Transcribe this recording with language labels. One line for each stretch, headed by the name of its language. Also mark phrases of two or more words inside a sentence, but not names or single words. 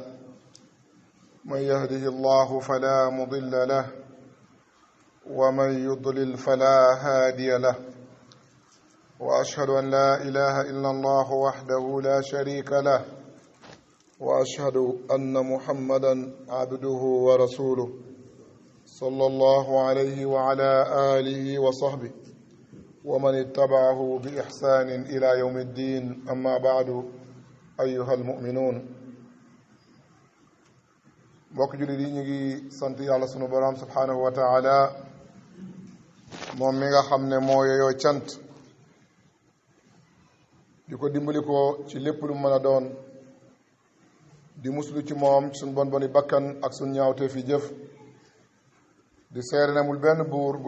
Arabic: من يهده الله فلا مضل له ومن يضلل فلا هادي له وأشهد أن لا إله إلا الله وحده لا شريك له وأشهد أن محمدا عبده ورسوله صلى الله عليه وعلى آله وصحبه ومن اتبعه بإحسان إلى يوم الدين أما بعد أيها المؤمنون
Wolof: mbokk jullit yi ñu ngi sant yàlla sunu borom
Arabic: سبحانه وتعالى
Wolof: moom mi nga xam ne moo yeyoo cant di ko dimbali ko ci lépp lu mën a doon di muslu ci moom suñ bon boni bakkan ak suñ ñaawtee fi jëf di seere ne amul benn buur bu